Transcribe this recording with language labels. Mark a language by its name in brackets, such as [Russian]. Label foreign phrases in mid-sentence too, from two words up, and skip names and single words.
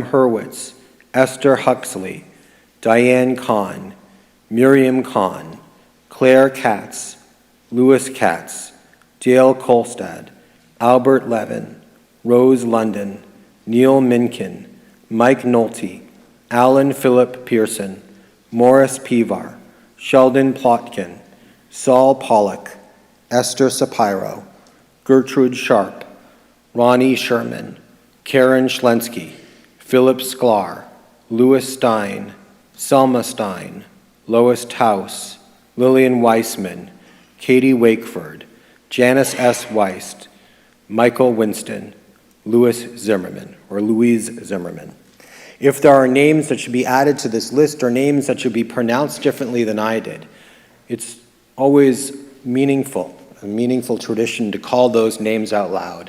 [English] Hurwitz, Esther Huxley, Diane Kahn, Miriam Kahn, Claire Katz, Louis Katz, Dale Kolstad, Albert Levin, Rose London, Neil Minkin, Mike Nolte, Alan Philip Pearson, Morris Pivar, Sheldon Plotkin, Saul Pollock, Esther Sapiro, Gertrude Sharp, Ronnie Sherman, Karen Schlensky, Philip Sklar, Louis Stein, Selma Stein, Lois Taus, Lillian Weissman, Katie Wakeford, Janice S. Weist, Michael Winston, Louise Zimmerman. If there are names that should be added to this list or names that should be pronounced differently than I did, it's always a meaningful tradition to call those names out loud.